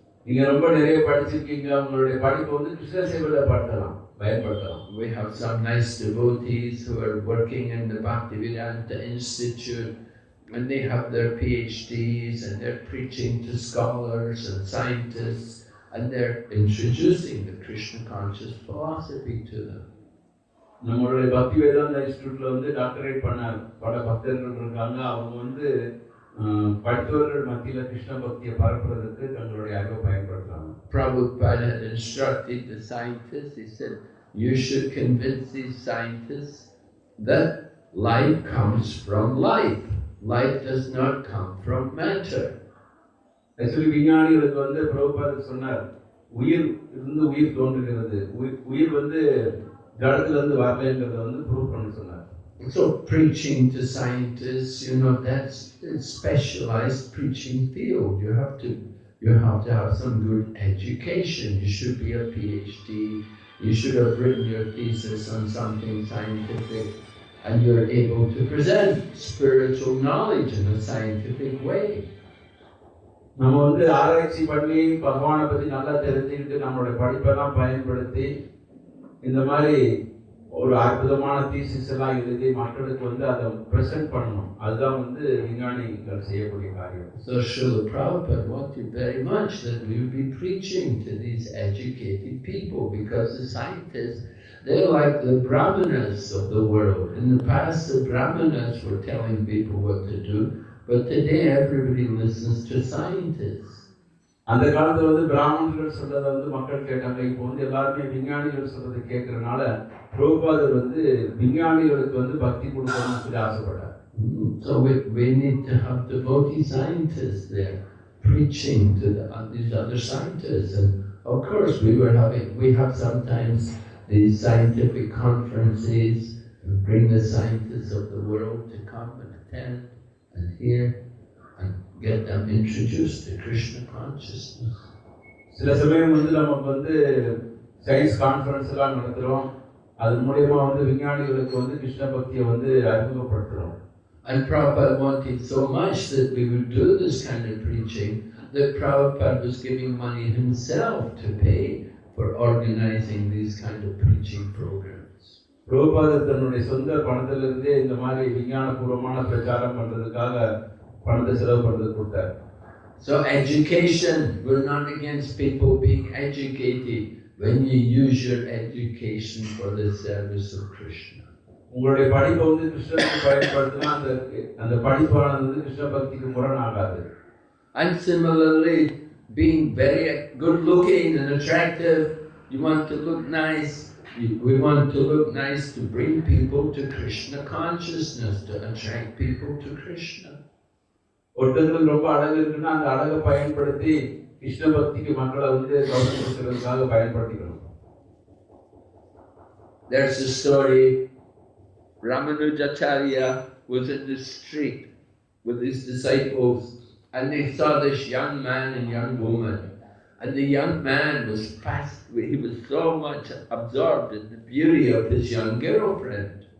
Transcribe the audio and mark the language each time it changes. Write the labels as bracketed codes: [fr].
[ta] நீங்க ரொம்ப நிறைய படிச்சிருக்கீங்க, உங்களுடைய படிப்பு வந்து கிருஷ்ண சேவையில பயன்படுத்தலாம். [en] We have some nice devotees who are working in the Bhaktivedanta Institute, and they have their PhDs and they're preaching to scholars and scientists, and they're introducing the Krishna conscious philosophy to them. [ta] நம்மளுடைய பக்தி வேதாந்தா இன்ஸ்டிடியூட்ல வந்து doctorate பண்ண பல பக்தர்கள் இருக்காங்க. அவங்க வந்து படித்தவர்கள் மத்தியில கிருஷ்ண பக்தியை பரப்புறதுக்கு தங்களுடைய அறிவை பயன்படுத்துறாங்க. [en] Prabhupada had instructed the scientists, he said, you should convince these scientists that life comes from life. Life does not come from matter. [ta] Actually விஞ்ஞானிகளுக்கு வந்து பிரபுபாதர் சொன்னார், உயிர் இருந்து உயிர் தோன்றுகிறது, உயிர் வந்து ஜடத்துல இருந்து வரலைங்கிறத வந்து ப்ரூவ் பண்ண சொன்னார். [en] So preaching to scientists, that's a specialized preaching field. You have to have some good education. You should be a PhD. You should have written your thesis on something scientific, and you're able to present spiritual knowledge in a scientific way. [ta] நம்ம வந்து ஆராய்ச்சி பண்ணி பகவானை பத்தி நல்லா தெரிஞ்சுக்கிட்டு நம்மளுடைய படிப்பெல்லாம் பயன்படுத்தி இந்த மாதிரி ஒரு அற்புதமான தீசிஸ் எல்லாம் எழுதி மக்களுக்கு வந்து அதை பிரசன்ட் பண்ணணும். அதுதான் வந்து விஞ்ஞானிகள் செய்யக்கூடிய காரியம். [en] So Srila Prabhupada wanted very much that we would be preaching to these educated people, because the scientists, they're like the brahmanas of the world. In the past, the brahmanas were telling people what to do, but today everybody listens to scientists. [ta] அந்த காலத்துல வந்து பிராமணர்கள் சொல்றதை வந்து மக்கள் கேட்டாங்க. இப்போ வந்து எல்லாருமே விஞ்ஞானிகள் சொல்றதை கேட்கறதுனால பிரபுபாதர் வந்து விஞ்ஞானிகளுக்கு வந்து பக்தி கொடுக்கணும்னு சொல்லி ஆசைப்பட்டார். [en] So we need to have devotee scientists there preaching to these other scientists. And of course we have sometimes these scientific conferences and bring the scientists of the world to come and attend and hear and get them introduced to Krishna consciousness. [ta] சில சமயம் வந்து நமக்கு வந்து science conference எல்லாம் நடத்துறோம். அது மூலமா வந்து விஞ்ஞானிகளுக்கு வந்து கிருஷ்ண பக்தியை வந்து அறிமுகப்படுத்துறோம். [en] And Prabhupada wanted so much that we would do this kind of preaching that Prabhupada was giving money himself to pay for organizing these kind of preaching programs. [ta] பிரபுபாதர் தன்னுடைய சொந்த பணத்திலிருந்தே இந்த மாதிரி விஞ்ஞானபூர்வமான பிரச்சாரம் பண்றதுக்காக பணத்தை செலவு பண்றது கொடுத்தார். [en] So education, we're not against people being educated when you use your education for the service of Krishna. [ta] உங்களுடைய படிப்பை வந்து கிருஷ்ணனுக்கு பயன்படுத்தினா அந்த படிப்பானது வந்து கிருஷ்ண பக்திக்கு முரணாகாது. [en] And similarly, being very good looking and attractive, you want to look nice. We want to look nice to bring people to Krishna consciousness, to attract people to Krishna. [ta] ஒருத்தர்கள் ரொம்ப அழகு இருக்குன்னா அந்த அழகை பயன்படுத்தி கிருஷ்ண பக்திக்கு மக்களை வந்து கவனிக்கிறதுக்காக பயன்படுத்திக்கணும். [en] There's a story. Ramanujacharya was in the street with his disciples, and they saw this young man and young woman. And the young man was he was so much absorbed in the beauty of his young girlfriend.